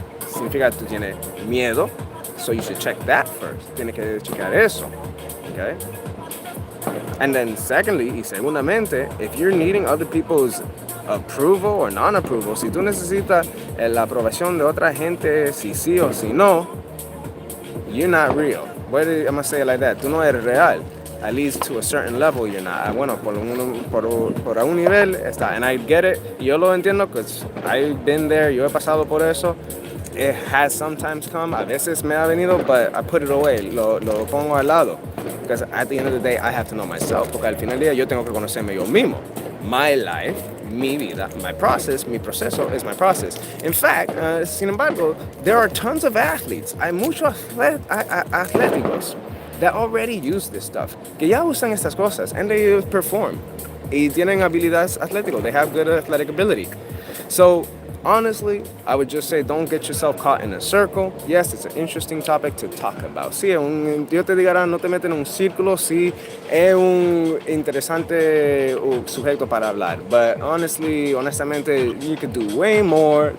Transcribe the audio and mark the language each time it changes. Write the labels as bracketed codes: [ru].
[es] Significa que tú tienes miedo. [en] So you should check that first. [es] Tienes que checar eso. Okay? [en] And then secondly, [es] y segundamente, [en] if you're needing other people's approval or non-approval, [es] si tú necesitas la aprobación de otra gente, si sí o si no, [en] you're not real. Why am I gonna say it like that? [es] Tú no eres real. [en] At least to a certain level, you're not. [es] Bueno, por un nivel está. [en] And I get it. [es] Yo lo entiendo [en] because I've been there. [es] Yo he pasado por eso. [en] It has sometimes come. [es] A veces me ha venido, [en] but I put it away. [es] Lo pongo al lado. [en] Because at the end of the day, I have to know myself. [es] Porque al final del día yo tengo que conocerme yo mismo. [en] My life, [es] mi vida, [en] my process, [es] mi proceso [en] is my process. In fact, [es] sin embargo, [en] there are tons of athletes. [es] Hay muchos atléticos [en] that already use this stuff, [es] que ya usan estas cosas, [en] and they perform. [es] Y tienen habilidades atléticas. [en] They have good athletic ability. So, honestly, I would just say don't get yourself caught in a circle. Yes, it's an interesting topic to talk about. [es] Sí, Dios te diga, no te metes en un círculo, sí, es un interesante sujeto para hablar. [en] But honestly, honestamente, you could do way more.